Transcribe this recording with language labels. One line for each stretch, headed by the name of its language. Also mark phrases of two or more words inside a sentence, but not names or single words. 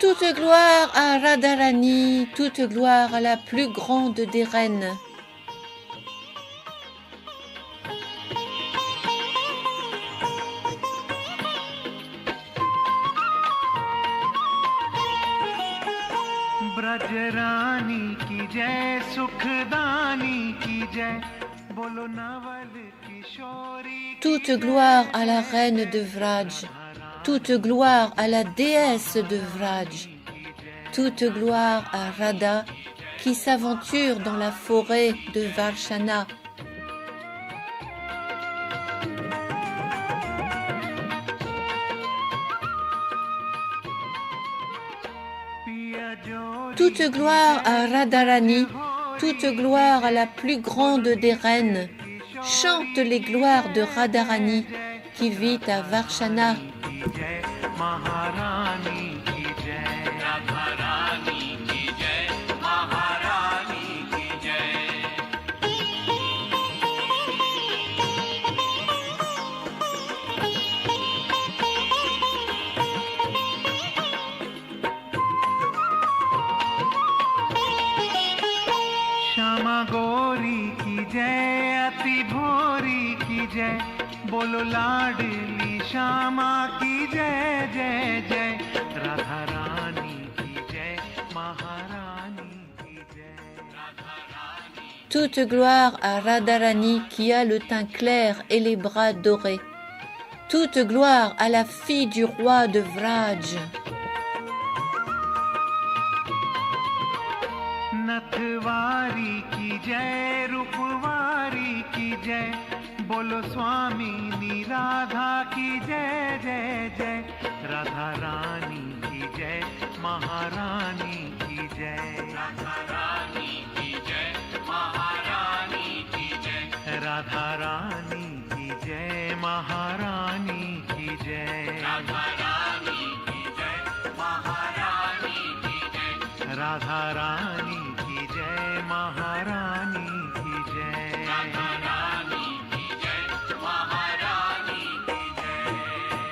French: Toute gloire à Radharani, toute gloire à la plus grande des reines.
Hindi: ब्रज रानी की जय सुखदानी की जय बोलो नवल किशोरी
French: Toute gloire à la reine de Vraj, toute gloire à la déesse de Vraj, toute gloire à Radha qui s'aventure dans la forêt de Varshana. Toute gloire à Radharani, toute gloire à la plus grande des reines. Chante les gloires de Radharani qui vit à Varshana.
Hindi: की जय महारानी की जय राधा रानी की जय महारानी की जय श्यामा गौरी की जय अति भोरी की जय बोलो लाडली श्यामा की जय जय जय राधा रानी की जय महारानी की जय राधा रानी
French: Toute gloire à Radharani qui a le teint clair et les bras dorés. Toute gloire à la fille du roi de Vraj.
Hindi: नथवारी की जय रूपवारी की जय बोलो स्वामी राधा की जय जय जय राधा रानी की जय महारानी की जय राधा रानी की जय महारानी की जय राधा रानी की जय महारानी की जय राधा रानी की जय महारानी की जय राधा रानी की जय महारानी की जय राधा रानी की जय महारानी की जय